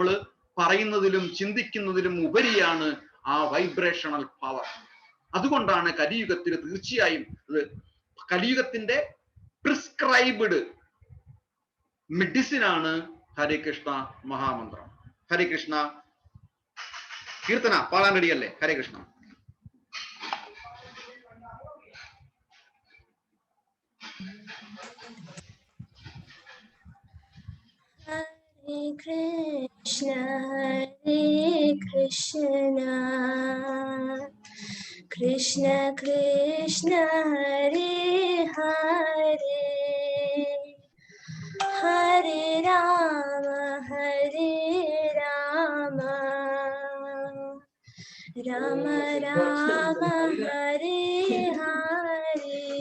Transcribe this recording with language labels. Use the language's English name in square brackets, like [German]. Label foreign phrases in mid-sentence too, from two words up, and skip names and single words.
[Malayalam] നമ്മള് പറയുന്നതിലും ചിന്തിക്കുന്നതിലും ഉപരിയാണ് ആ [English] vibrational power. [Malayalam] അതുകൊണ്ടാണ് കലിയുഗത്തിൽ തീർച്ചയായും കലിയുഗത്തിന്റെ [English] prescribed medicine [Malayalam] ആണ് ഹരേ കൃഷ്ണ മഹാമന്ത്രം. [Sanskrit] ഹരേ കൃഷ്ണ. [Malayalam] കീർത്തന പാടാൻ റെഡിയല്ലേ? [Sanskrit] ഹരേ കൃഷ്ണ. Hare Krishna, Hare Krishna, Krishna Krishna, Hare Hare, Hare Rama, Hare Rama, Rama Rama, Hare Hare,